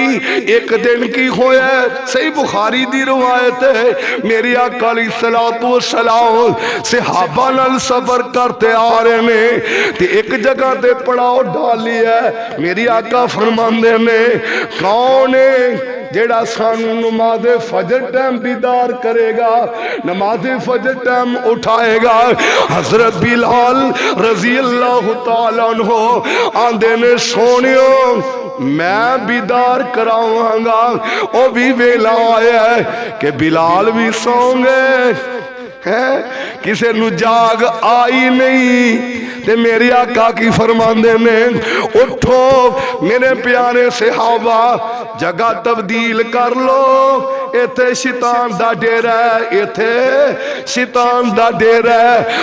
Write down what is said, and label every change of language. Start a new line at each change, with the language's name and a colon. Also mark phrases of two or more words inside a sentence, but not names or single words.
Punjabi: اک دن کی ہویا، صحیح بخاری دی روایت ہے، میرے آقا
Arabic: عليه الصلاة والسلام
Punjabi: صحابہ نال سفر کرتے آ رہے نے تے اک جگہ تے پڑاؤ ڈال لیا. میرے آقا فرماندے نے کون ہے جیہڑا سانوں نماز فجر ٹائم دیدار کرے گا، نماز فجر ٹائم اٹھائے گا? حضرت بلال
Arabic: رضي الله تعالى عنه
Punjabi: آندے نے سوہنیو میں دیدار کراواں گا. او بھی ویلا آیا کہ بلال بھی سوں گئے ہے، کسے نوں جاگ آئی نہیں. تے میرے آقا کی فرماندے نے اٹھو میرے پیارے صحابہ، جگہ تبدیل کر لو، ایتھے شیطان دا ڈیرا ہے، ایتھے شیطان دا ڈیرا ہے.